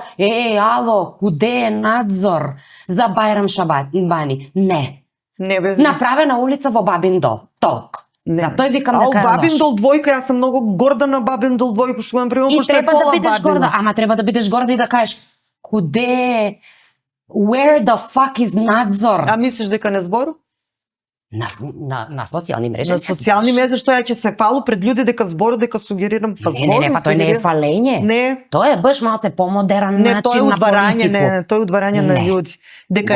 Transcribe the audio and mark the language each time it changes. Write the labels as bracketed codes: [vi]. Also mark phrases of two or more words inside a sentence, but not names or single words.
[mk] Ало, куде е надзор за Бајрам Шабани? Не. Направена улица во Бабин Дол. Толку. Затоа викам дека е лошо. Бабин Дол двојка, јас сум многу горда на Бабин Дол двојка, што имам пример, пошто е пола Бабин. И треба да бидеш горда, ама треба да бидеш горда и да кажеш куде, [en] where the fuck is [mk] надзор? А мислиш дека не збору? На социјални мрежи. На социјални мрежи што ја ќе се фалу пред луѓе дека збору, дека сугерирам, па Не, па тој не е фалење. Не, Тоа е баш малце помодерен не, тоа е начин на удварање, политику. не, тоа е удварање на Не. луѓе. Дека